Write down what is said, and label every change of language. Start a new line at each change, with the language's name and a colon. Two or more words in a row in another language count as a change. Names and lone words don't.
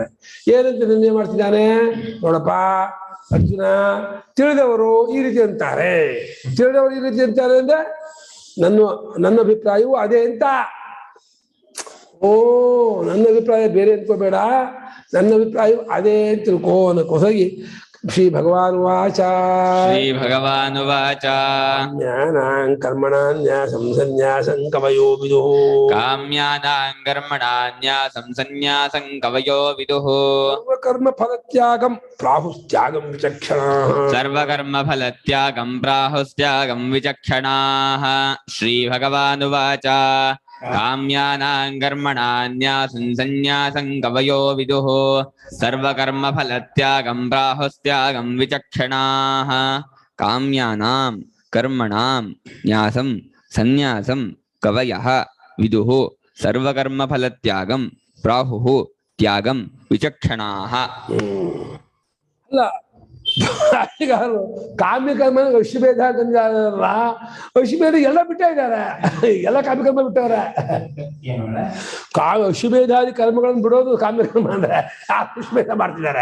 Kannada: ಏನಂತ ನಿರ್ಣಯ ಮಾಡ್ತಿದ್ದಾನೆ ನೋಡಪ್ಪ ಅರ್ಜುನ, ತಿಳಿದವರು ಈ ರೀತಿ ಅಂತಾರೆ. ತಿಳಿದವರು ಈ ರೀತಿ ಅಂತಾರೆ ಅಂದ್ರೆ ನನ್ನ ಅಭಿಪ್ರಾಯವೂ ಅದೇ ಅಂತ. ಓ, ನನ್ನ ಅಭಿಪ್ರಾಯ ಬೇರೆ ಅಂದ್ಕೋಬೇಡ, ನನ್ನ ಅಭಿಪ್ರಾಯ ಅದೇ ಅಂತ ತಿಳ್ಕೋ ಅನ್ನೋಕ್ಕೋಸಾಗಿ
Sanskrit: ಶ್ರೀ ಭಗವಾನುವಾಚ ಜ್ಞಾನಾಂ ಕರ್ಮಣಾನ್ಯಾಸಂ ಸನ್ಯಾಸಂ ಕವಯೋ ವಿದುಃ ಕಾಮ್ಯಾನಾಂ ಕರ್ಮಣಾನ್ಯಾಸಂ ಸನ್ಯಾಸಂ ಕವಯೋ ವಿದುಃ ಸರ್ವಕರ್ಮ ಫಲತ್ಯಾಗಂ ಪ್ರಾಹುಸ್ತ್ಯಾಗಂ ವಿಚಕ್ಷಣಾಃ ಸರ್ವಕರ್ಮ ಫಲತ್ಯಾಗಂ ಪ್ರಾಹುಸ್ತ್ಯಾಗಂ ವಿಚಕ್ಷಣಾಃ. ಶ್ರೀ ಭಗವಾನುವಾಚ ಕಾಮ್ಯಾನಾಂ ಕರ್ಮಣಾನ್ಯಾಸಂ ಸನ್ಯಾಸಂ ಕವಯೋ ವಿದುಃ ಸರ್ವಕರ್ಮ ಫಲತ್ಯಾಗಂ ಪ್ರಾಹುಸ್ತ್ಯಾಗಂ ವಿಚಕ್ಷಣಾಃ. ಕಾಮ್ಯಾನಾಂ ಕರ್ಮಣಾಂ ನ್ಯಾಸಂ ಸನ್ಯಾಸಂ ಕವಯಃ ವಿದುಃ ಸರ್ವಕರ್ಮ ಫಲತ್ಯಾಗಂ ಪ್ರಾಹುಃ ತ್ಯಾಗಂ ವಿಚಕ್ಷಣಾಃ.
Kannada: ಅಲ್ಲ, ಕಾಮ್ಯಕರ್ಮ ಅಶ್ವಮೇಧ ಅಂತಂದ್ರಲ್ಲ, ಅಶ್ವಮೇಧ ಎಲ್ಲ ಬಿಟ್ಟ ಇದ್ದಾರೆ, ಎಲ್ಲ ಕಾಮ್ಯಕರ್ಮ ಬಿಟ್ಟವ್ರೆ. ಅಶ್ವಮೇಧಾದಿ ಕರ್ಮಗಳನ್ನು ಬಿಡೋದು ಕಾಮ್ಯಕರ್ಮ ಅಂದ್ರೆ ಅಶ್ವಮೇಧ ಮಾಡ್ತಿದ್ದಾರೆ.